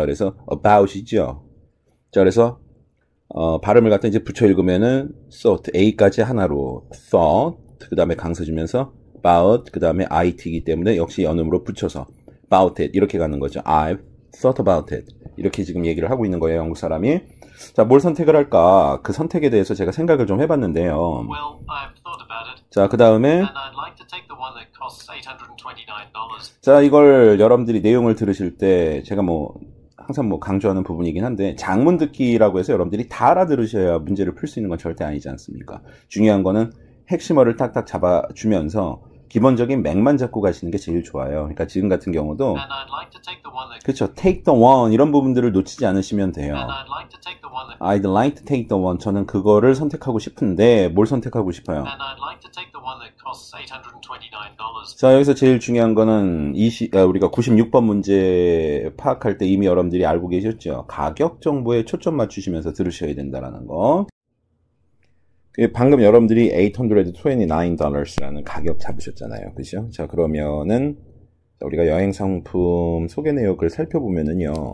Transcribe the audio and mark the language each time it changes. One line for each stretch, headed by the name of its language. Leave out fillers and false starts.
Korean: 그래서 about이죠. 자, 그래서 발음을 갖다 이제 붙여 읽으면은 thought, a까지 하나로 thought, 그 다음에 강세 주면서 about, 그 다음에 it이기 때문에 역시 연음으로 붙여서 about it 이렇게 가는 거죠.
English: I've thought about it
Korean: 이렇게 지금 얘기를 하고 있는 거예요. 영국 사람이. 자, 뭘 선택을 할까? 그 선택에 대해서 제가 생각을 좀 해봤는데요.
English: Well, I've thought about it.
Korean: 자, 그 다음에
English: And I'd like to take the one that costs $829.
Korean: 자, 이걸 여러분들이 내용을 들으실 때 제가 뭐 항상 뭐 강조하는 부분이긴 한데 장문 듣기라고 해서 여러분들이 다 알아들으셔야 문제를 풀 수 있는 건 절대 아니지 않습니까? 중요한 거는 핵심어를 딱딱 잡아주면서 기본적인 맥만 잡고 가시는 게 제일 좋아요. 그러니까 지금 같은 경우도
English: And I'd like to take the one that
Korean: 그렇죠. take the one 이런 부분들을 놓치지 않으시면 돼요.
English: And I'd like to take the one that I'd like to take the one.
Korean: 저는 그거를 선택하고 싶은데 뭘 선택하고 싶어요?
English: And I'd like to take the one that costs $829.
Korean: 자, 여기서 제일 중요한 거는 우리가 96번 문제 파악할 때 이미 여러분들이 알고 계셨죠? 가격 정보에 초점 맞추시면서 들으셔야 된다는 거. 방금 여러분들이 $829라는 가격 잡으셨잖아요. 그죠? 자, 그러면은 우리가 여행 상품 소개 내역을 살펴보면은요.